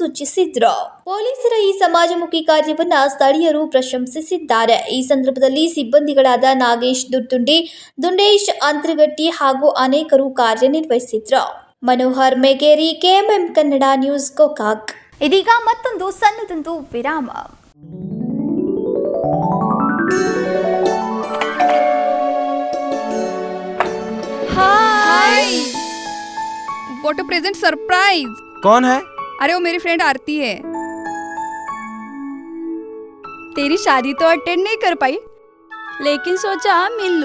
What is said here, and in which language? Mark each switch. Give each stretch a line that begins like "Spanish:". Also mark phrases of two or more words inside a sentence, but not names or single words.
Kannada: ಪೊಲೀಸರ ಈ ಸಮಾಜಮುಖಿ ಕಾರ್ಯ ಕಾರ್ಯವನ್ನ ಸ್ಥಳೀಯರು ಪ್ರಶಂಸಿಸಿದ್ದಾರೆ. ಈ ಸಂದರ್ಭದಲ್ಲಿ ಸಿಬ್ಬಂದಿಗಳಾದ ನಾಗೇಶ್ ದುರ್ದುಂಡಿ, ದುಂಡೇಶ್ ಅಂತರಗಟ್ಟಿ ಹಾಗೂ ಅನೇಕರು ಕಾರ್ಯನಿರ್ವಹಿಸಿದ್ರು. ಮನೋಹರ್ ಮೇಗೇರಿ, ಕೆಎಂಎಂ ಕನ್ನಡ ನ್ಯೂಸ್, ಗೋಕಾಕ್. ಇದೀಗ ಮತ್ತೊಂದು ಸಣ್ಣದೊಂದು ವಿರಾಮ.
English: Hi what a present surprise.
Hindi: कौन है? अरे वो मेरी फ्रेंड आरती है। तेरी शादी तो अटेंड नहीं कर पाई, लेकिन सोचा मिल लूं।